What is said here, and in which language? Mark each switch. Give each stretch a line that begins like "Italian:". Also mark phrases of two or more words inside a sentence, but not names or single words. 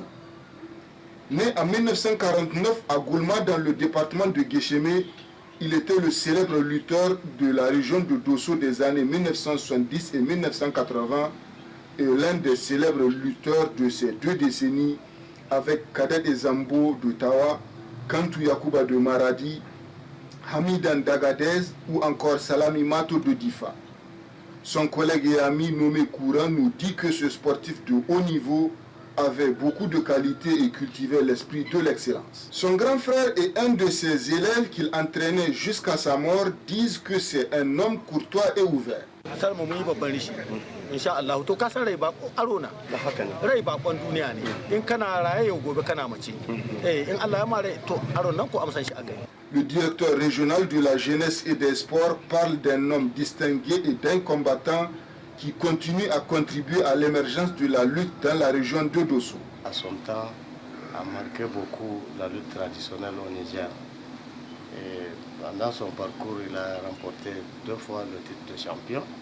French: Né en 1949 à Goulma dans le département de Guéchémé, il était le célèbre lutteur de la région de Dosso des années 1970 et 1980 et l'un des célèbres lutteurs de ces 2 décennies avec Kadet Ezambo de Tawa, Kantou Yakuba de Maradi, Hamidan d'Agadez ou encore Salami Mato de Difa. Son collègue et ami nommé Kouran nous dit que ce sportif de haut niveau avait beaucoup de qualités et cultivait l'esprit de l'excellence. Son grand frère et un de ses élèves qu'il entraînait jusqu'à sa mort disent que c'est un homme courtois et ouvert.
Arabic: إن شاء الله
Hausa: to ka san rai ba aro na rai ba kon duniya ne in kana raye yau gobe kana mace in Allah ya mare to aro nan ko amsan shi akai.
French: Le directeur régional de la jeunesse et des sports parle d'un homme distingué et d'un combattant qui continue à contribuer à l'émergence de la lutte dans la région de Dosso. À son temps, a marqué beaucoup la lutte traditionnelle au Niger. Et pendant son parcours, il a remporté 2 fois le titre de champion.